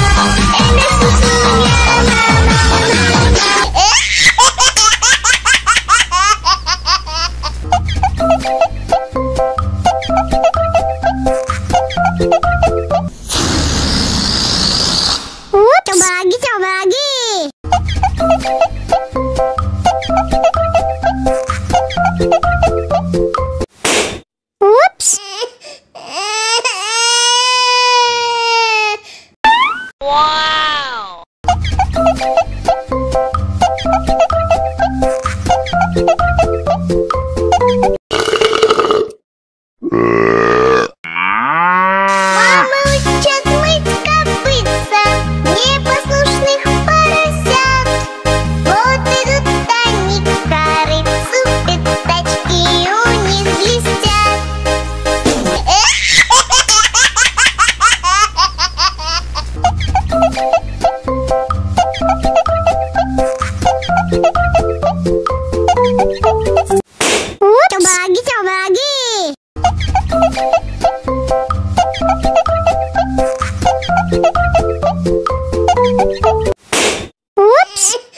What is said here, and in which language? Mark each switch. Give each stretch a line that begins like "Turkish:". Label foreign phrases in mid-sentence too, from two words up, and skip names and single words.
Indonesian: Enak susunya mama, coba lagi, coba lagi. Ups. Wow.
Russian: Мама учит мыть копытца непослушных поросят. Вот идут они к корыцу, пятачки у них блестят.
Indonesian: Coba lagi, coba lagi. Ups.